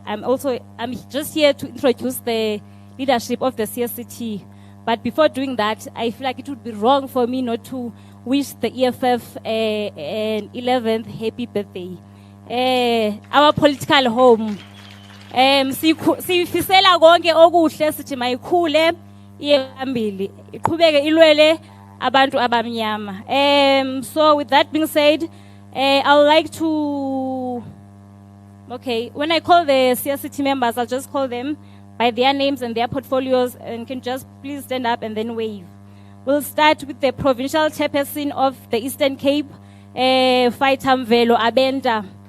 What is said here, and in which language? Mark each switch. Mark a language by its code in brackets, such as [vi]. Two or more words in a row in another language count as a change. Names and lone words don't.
[en] I'm just here to introduce the leadership of the CSCT. But before doing that, I feel like it would be wrong for me not to wish the EFF an 11th happy birthday. Our political home, [zu] Sifisela konke okuhle sithi mayikhule iye phambili iqhubeke ilwele abantu abamnyama. [en] So with that being said, I would like to, okay, when I call the CSCT members, I'll just call them by their names and their portfolios, and can just please stand up and then wave. We'll start with the provincial chairperson of the Eastern Cape, FLOYD Abenda.